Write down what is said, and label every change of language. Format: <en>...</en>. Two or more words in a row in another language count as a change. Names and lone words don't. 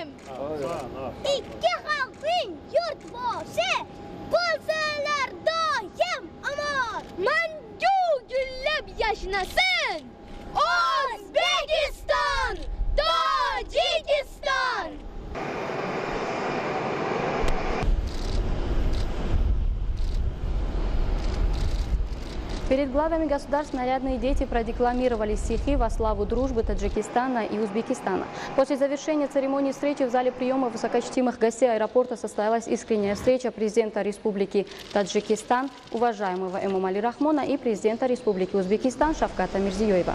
<uz>Ikki xalqning yurtboshi bo'lsalar doim omon. Mangu gullab yashnasin O'zbekiston, Tojikiston.</uz> <ru>Перед главами государств нарядные дети продекламировали стихи во славу дружбы Таджикистана и Узбекистана. После завершения церемонии встречи в зале приема высокочтимых гостей аэропорта состоялась искренняя встреча президента Республики Таджикистан, уважаемого Эмомали Рахмона, и президента Республики Узбекистан Шавката Мирзиёева.</ru>